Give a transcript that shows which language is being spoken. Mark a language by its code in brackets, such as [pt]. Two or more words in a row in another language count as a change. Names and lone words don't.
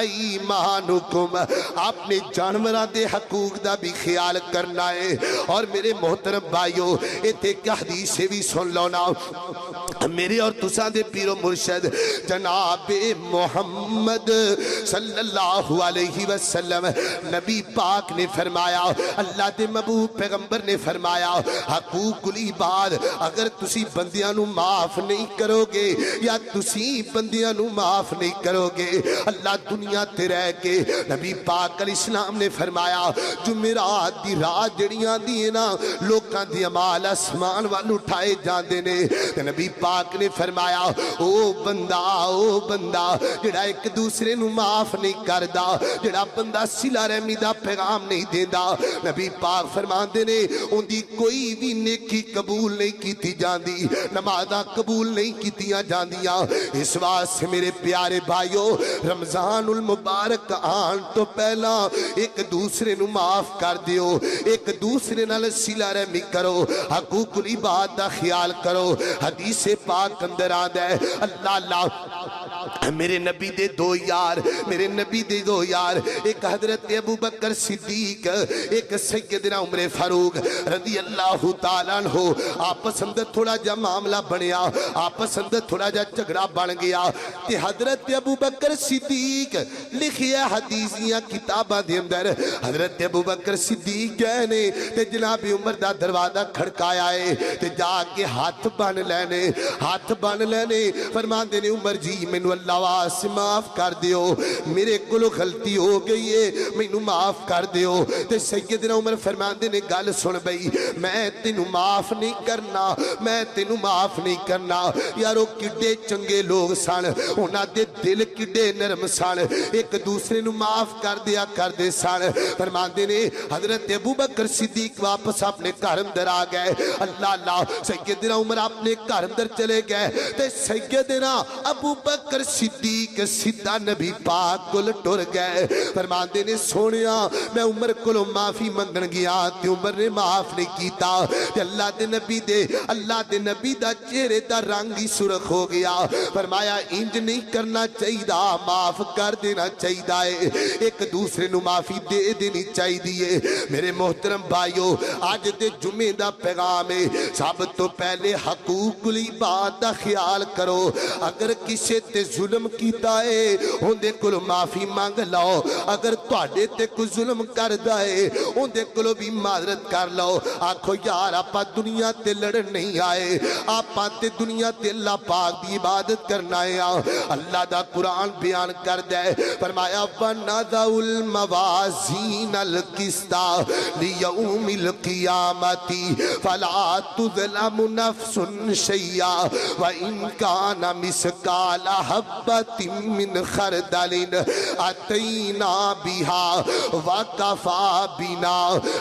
[pa] ایمانکم آپ نے جانوران دے حقوق دا بھی خیال کرنا ہے اور میرے محترم بھائیو ایتے کیا حدیث سے بھی سن لو نا میرے اور تساں دے پیر و مرشد جناب محمد [ar] صلی اللہ علیہ وسلم [pa] نبی پاک نے فرمایا اللہ دے محبوب پیغمبر نے فرمایا [ar] حقوق العباد [pa] اگر تسی بندیاں نو معاف نہیں کرو گے یا تسی بندیاں نو معاف نہیں کرو گے اللہ دنیا تے رہ کے نبی پاک [ar] علیہ السلام [pa] نے فرمایا جمعرات دی رات جڑیاں دیئے نا لوکاں دی عمال اسمان والو اٹھائے جاندے نے نبی پاک نے فرمایا او بندہ جڑا ایک دوسرے نو معاف نہیں کردا جڑا بندہ صلہ رحمی دا پیغام نہیں دیندا نبی پاک فرماندے نے ان دی کوئی بھی نیکی قبول نہیں کیتی جاندی نمازاں قبول نہیں کیتیاں جاندیاں اس واسطے میرے پیارے بھائیو رمضان المبارک آن تو پہلا ایک دوسرے نو معاف کر دیو ایک دوسرے نال صلہ رحمی کرو [ar] حقوق العباد [pa] دا خیال کرو حدیث پاک اندر آندا ہے اللہ میرے نبی دے دو یار ایک حضرت ابو بکر صدیق ایک سیدنا عمر فاروق [ar] رضی اللہ تعالیٰ عنہ [pa] آپس اندر تھوڑا جا معاملہ بنیا آپس اندر تھوڑا جا جھگڑا بن گیا تے حضرت ابو بکر صدیق لکھیا حدیثیاں کتاباں دے اندر حضرت ابو بکر صدیق گئے نے تے جناب عمر دا دروازہ کھڑکایا ہے تے جا کے ہاتھ بن لینے فرمان دینے عمر جی مینو اللہ واسطے معاف کر دیو میرے کلو غلطی ہو گئی ہے مینو معاف کر دیو تے سیدنا عمر فرمان دینے گل سن بھئی میں تینو معاف نہیں کرنا یارو کڈے چنگے لوگ سن انہاں دے دل کڈے نرم سن ایک دوسرے نو معاف کر دے سن فرمان دینے حضرت ابو بکر صدیق واپس اپنے گھر اندر آ گئے اللہ سیدنا عمر اپنے گھر اندر چلے گئے تے سیدنا ابو بکر صدیق سیدھا نبی پاک کول ٹر گئے فرماندے نے سونیا میں عمر کولوں معافی منگن گیا تے عمر نے معاف نہیں کیتا تے اللہ دے نبی دا چہرے دا رنگ ہی سرخ ہو گیا فرمایا انج نہیں کرنا چاہیے معاف کر دینا چاہیے ایک دوسرے نو معافی دے دینی چاہیے میرے محترم بھائیو آج دے جمعے دا پیغام ہے سب تو پہلے [ar] حقوق العباد [pa] دا خیال کرو اگر کسی تے ظلم کیتا ہے ان دے کلو معافی مانگ لو اگر تواڈے تے کوئی ظلم کردا ہے ان دے کلو بھی معذرت کر لو آکھو یار آپا دنیا تے لڑن نہیں آئے آپا تے دنیا تے اللہ پاک دی عبادت کرنا ہے اللہ دا قرآن بیان کر دے فرمایا [ar] وَنَذَعُ الْمَوَازِينَ الْقِسْطَ لِيَوْمِ الْقِيَامَةِ فَلَا تُظْلَمُ نَفْسٌ شَيْئًا وَإِنْ كَانَ مِثْقَالَ حَبَّةٍ مِّنْ خَرْدَلٍ أَتَيْنَا بِهَا وَكَفَى بِنَا